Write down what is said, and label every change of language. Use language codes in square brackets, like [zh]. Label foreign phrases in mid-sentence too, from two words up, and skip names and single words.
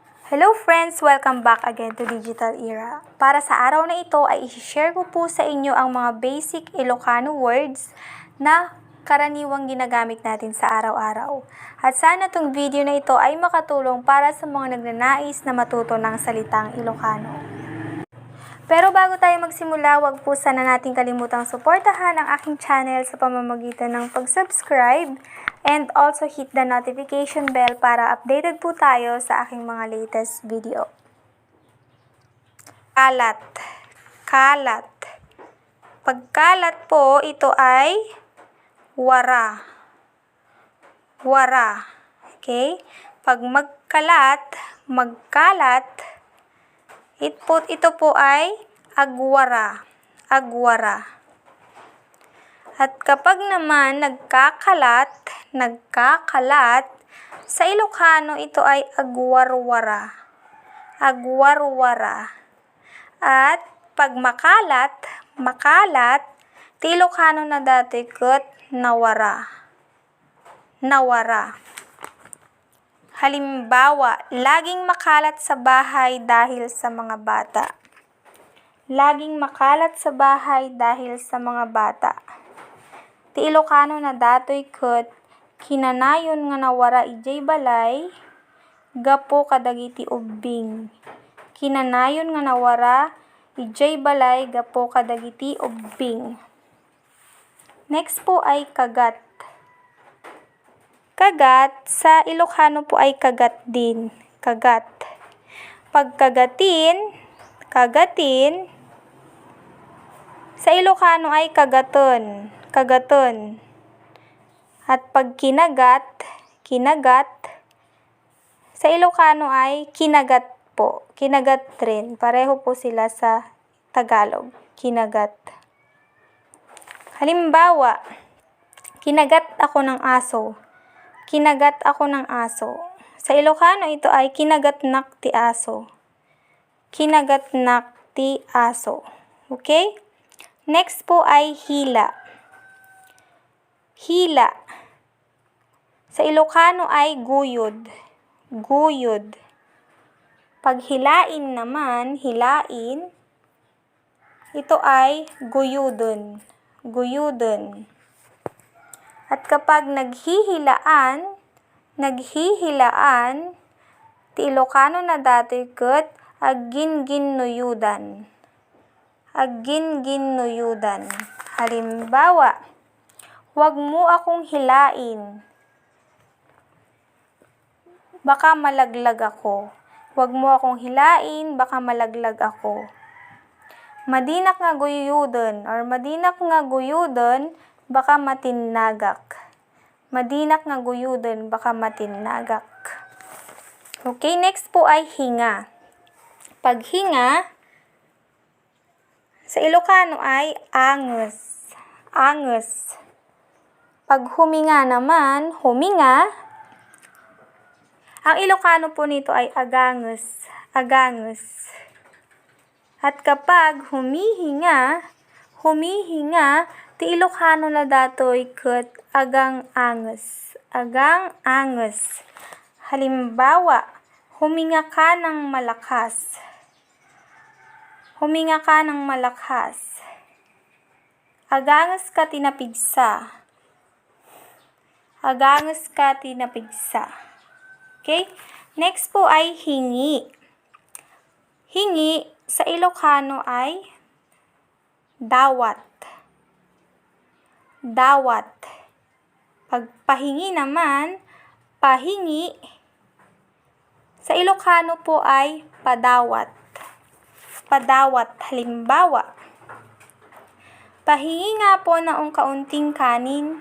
[en] Hello friends! Welcome back again to Digital Era. [tl] Para sa araw na ito ay i-share ko po sa inyo ang mga [en] basic Ilocano words [tl] na karaniwang ginagamit natin sa araw-araw. At sana itong video na ito ay makatulong para sa mga nagnanais na matuto ng salitang Ilocano. Pero bago tayo magsimula, wag po sana natin kalimutang suportahan ang aking channel sa pamamagitan ng pag-subscribe [en] and also hit the notification bell [tl] para updated po tayo sa aking mga [en] latest video. [tl] Kalat. Kalat. Pagkalat po, ito ay wara. [ilo] Wara. Okay? [tl] Pag magkalat, ito po ay agwara. [ilo] Agwara. [tl] At kapag naman nagkakalat, sa Ilocano ito ay agwarwara. Agwarwara. At pag makalat, [ilo] Ilocano na dati ket nawara. Nawara. [tl] Halimbawa, laging makalat sa bahay dahil sa mga bata. Laging makalat sa bahay dahil sa mga bata. [ilo] Ti Ilocano na datoy ket kinanayon nga nawara ijay balay, gapo kadagiti ubbing. Kinanayon nga nawara ijay balay, gapo kadagiti ubbing. [tl] Next po ay kagat. Kagat, sa Ilocano po ay kagat din. Kagat. Pagkagatin, sa Ilocano ay kagaton. [ilo] Kagaton. [tl] At pag kinagat, sa Ilocano ay kinagat po. Kinagat rin. Pareho po sila sa Tagalog. Kinagat. Halimbawa, kinagat ako ng aso. Kinagat ako ng aso. Sa Ilocano ito ay [ilo] kinagatnak ti aso. Kinagatnak ti aso. Okay? [tl] Next po ay hila. Hila. Sa Ilocano ay guyod. [ilo] Guyod. [tl] Pag hilain naman, ito ay guyudon. Guyudon. At kapag naghihilaan, [ilo] ti Ilocano na dati ket agginginnuyudan. Agginginnuyudan. [tl] Halimbawa, wag mo akong hilain. Baka malaglag ako. Wag mo akong hilain, baka malaglag ako. [ilo] Madinak nga guyudon or madinak nga guyudon, baka matinnagak. Madinak nga guyudon, baka matinnagak. [tl] Okay, next po ay hinga. Pag hinga, sa Ilocano ay anges. [ilo] Anges. [tl] Pag huminga naman, ang Ilocano po nito ay aganges. Aganges. At kapag humihinga, [ilo] ti Ilocano na datoy ket agang-anges. Agang-anges. [tl] Halimbawa, huminga ka ng malakas. Huminga ka ng malakas. [ilo] Aganges ka tinapigsa. Aganges ka tinapigsa. [tl] Okay? Next po ay hingi. Hingi sa Ilocano ay dawat. [ilo] Dawat. [tl] Pag pahingi naman, pahingi, sa Ilocano po ay padawat. [ilo] Padawat. [tl] Halimbawa, pahingi nga po ng kaunting kanin.